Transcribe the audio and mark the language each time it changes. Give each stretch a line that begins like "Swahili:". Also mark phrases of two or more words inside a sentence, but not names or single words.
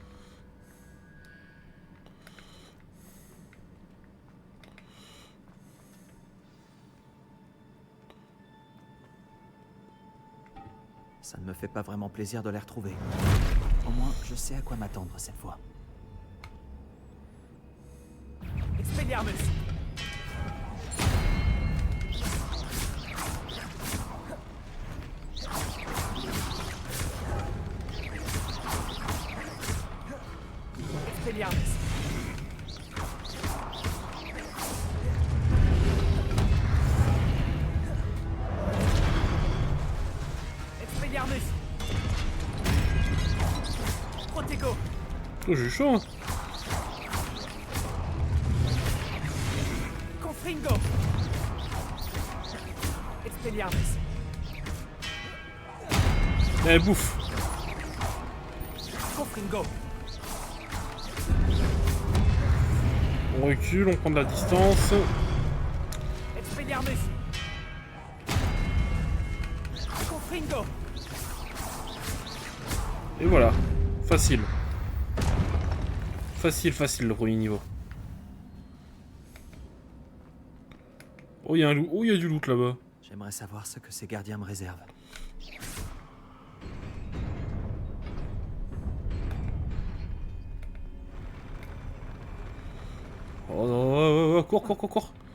French: Ça ne me fait pas vraiment plaisir de les retrouver. Au moins, je sais à quoi m'attendre cette fois. Expelliarmus! Expelliarmus! Expelliarmus! Protego! Oh, j'ai chaud, hein. Confringo! Expelliarmus! Eh, bouffe. Confringo! On recule, on prend de la distance. Expelliarmus! Confringo! Et voilà. Facile. Facile, facile le premier niveau. Oh, il y a un loup. Oh, il y a du loot là-bas. J'aimerais savoir ce que ces gardiens me réservent. Oh non, cours, cours, cours, cours.